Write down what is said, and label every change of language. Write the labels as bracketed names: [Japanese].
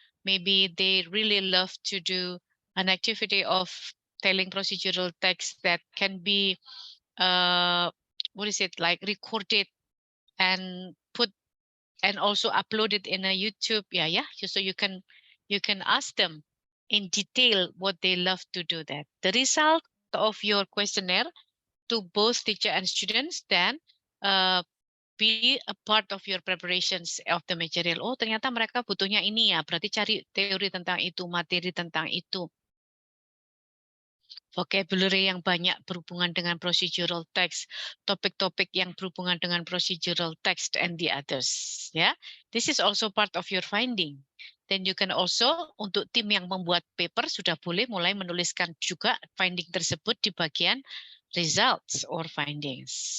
[English] Maybe they really love to do an activity of telling procedural text that can be what is it, like recorded and put and also upload it in a YouTube. Yeah. So you can ask them in detail what they love to do that. The result of your questionnaire to both teacher and students, then be a part of your preparations of the material. [Indonesian] Oh, ternyata mereka butuhnya ini ya, berarti cari teori tentang itu, materi tentang itu. Vocabulary yang banyak berhubungan dengan procedural text, topik-topik yang berhubungan dengan procedural text, [English] and the others. Ya, this is also part of your finding. Then you can also, [Indonesian] untuk tim yang membuat paper, sudah boleh mulai menuliskan juga finding tersebut di bagian [English] results or findings.